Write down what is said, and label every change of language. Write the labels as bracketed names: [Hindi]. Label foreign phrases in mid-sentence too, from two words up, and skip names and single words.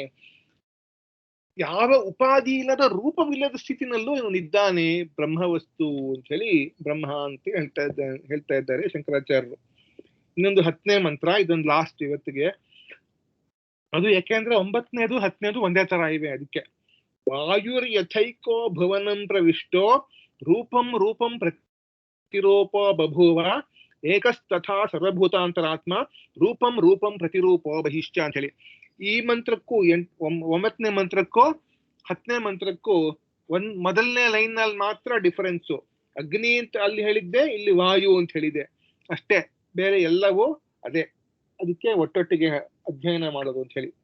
[Kannada] ಯಾವ ಉಪಾಧಿ ಇಲ್ಲದ ರೂಪವಿಲ್ಲದ ಸ್ಥಿತಿನಲ್ಲೂ ಇವನಿದ್ದಾನೆ ಬ್ರಹ್ಮವಸ್ತು ಅಂತ ಹೇಳಿ ಬ್ರಹ್ಮ ಅಂತ ಹೇಳ್ತಾ ಇದ್ದಾರೆ ಶಂಕರಾಚಾರ್ಯರು. ಇನ್ನೊಂದು 10ನೇ ಮಂತ್ರ, ಇದೊಂದು ಲಾಸ್ಟ್ ಇವತ್ತಿಗೆ. ಅದು ಯಾಕೆಂದ್ರೆ 9ನೇದು 10ನೇದು ಒಂದೇ ತರ ಇವೆ. [Sanskrit] ಅದಕ್ಕೆ ವಾಯುರ್ ಯಥೈಕೋ ಭುವನಂ ಪ್ರವಿಷ್ಟೋ ರೂಪಂ ರೂಪಂ ಪ್ರತಿರೂಪೋ ಬಭೂವ ಏಕಸ್ತಥಾ ಸರ್ವಭೂತಾಂತರಾತ್ಮ ರೂಪಂ ರೂಪಂ ಪ್ರತಿರೂಪೋ ಬಹಿಶ್ಚ [Kannada] ಅಂತ ಹೇಳಿ. ಈ ಮಂತ್ರಕ್ಕೂ 9ನೇ ಮಂತ್ರಕ್ಕೂ 10ನೇ ಮಂತ್ರಕ್ಕೂ ಮೊದಲನೇ ಲೈನ್ ನಲ್ಲಿ ಮಾತ್ರ ಡಿಫರೆನ್ಸು. ಅಗ್ನಿ ಅಂತ ಅಲ್ಲಿ ಹೇಳಿದ್ದೆ, ಇಲ್ಲಿ ವಾಯು ಅಂತ ಹೇಳಿದೆ ಅಷ್ಟೇ, ಬೇರೆ ಎಲ್ಲವೂ ಅದೇ. ಅದಕ್ಕೆ ಒಟ್ಟೊಟ್ಟಿಗೆ ಅಧ್ಯಯನ ಮಾಡೋದು ಅಂತ ಹೇಳಿ.